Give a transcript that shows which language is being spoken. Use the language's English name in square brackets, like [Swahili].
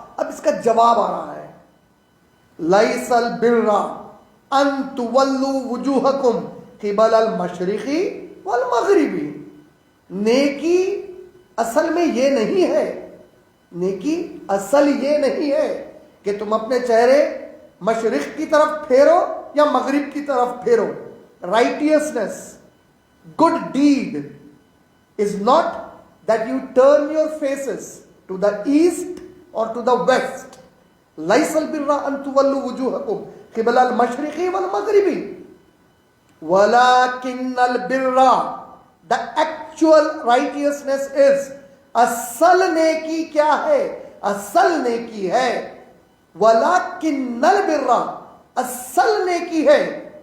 [Urdu] اب اس کا جواب آ رہا ہے، [Arabic] لیس البر ان تولوا وجوہکم قبل المشرق والمغرب. [Urdu] نیکی اصل میں یہ نہیں ہے، نیکی اصل یہ نہیں ہے کہ تم اپنے چہرے مشرق کی طرف پھیرو یا مغرب کی طرف پھیرو. [English] Righteousness, good deed is not that you turn your faces to the east or to the west. [Arabic] لَيْسَ الْبِرَّ أَن تُوَلُّوا وُجُوهَكُمْ قِبَلَ الْمَشْرِقِ وَالْمَغْرِبِ وَلَكِنَّ الْبِرَّ, [English] the actual righteousness is, [Urdu] اصل نیکی کیا ہے؟ اصل نیکی ہے [Arabic] وَلَكِنَّ الْبِرَّ, [Urdu] اصل نیکی ہے.